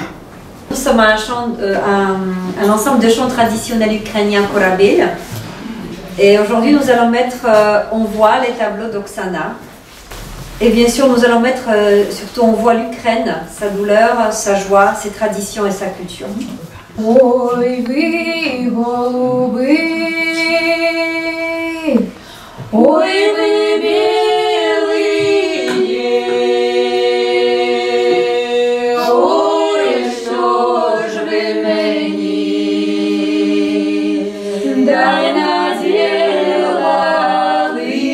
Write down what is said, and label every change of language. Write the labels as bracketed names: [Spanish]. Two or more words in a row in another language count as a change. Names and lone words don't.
[French] Nous sommes un ensemble de chants traditionnels ukrainiens Korabel. Et aujourd'hui, nous allons mettre en voix les tableaux d'Oksana. Et bien sûr, nous allons mettre surtout en voix l'Ukraine, sa douleur, sa joie, ses traditions et sa culture. [Ukrainian] Ой, ви, голуби, ой, ви, білині, ой, що ж ви мені, дай наділали,